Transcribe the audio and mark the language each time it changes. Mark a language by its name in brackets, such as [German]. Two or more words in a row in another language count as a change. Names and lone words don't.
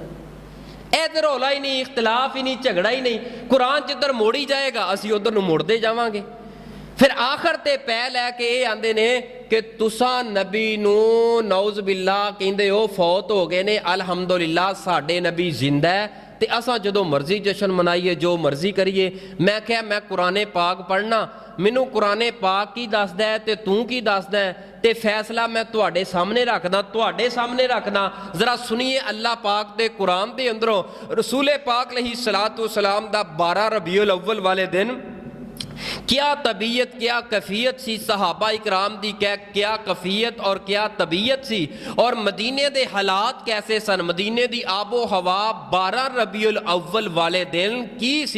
[Punjabi] اے رولا ای نہیں، اختلاف ای نہیں، جھگڑا ای نہیں. قرآن جدھر موڑی جائے گا اسی ادھر نوں مڑتے جاوانگے. فیر آخر تے پے لے کے اے آندے نے کہ تسا نبی نوں [Arabic] نعوذ باللہ [Punjabi] کہندے ہو فوت ہو گئے نے، الحمدللہ ساڈے نبی زندہ ہے, تے اساں جدوں مرضی جشن منائیے جو مرضی کریے. میں کہا میں قرآن پاک پڑھنا, مینوں قرآن پاک کی دسدا ہے تے توں کی دسدا ہے, تے فیصلہ میں تواڈے سامنے رکھنا. ذرا سنیے اللہ پاک دے قرآن دے اندروں رسول پاک [Arabic] علیہ الصلوۃ والسلام [Punjabi] دا 12 ربیع الاول والے دن کیا طبیعت کیا کیفیت سی, صحابہ اکرام دی کیا کیفیت اور کیا طبیعت سی, اور مدینے دے حالات کیسے سن, مدینے دی آب و ہوا 12 ربیع الاول والے دن کی سی.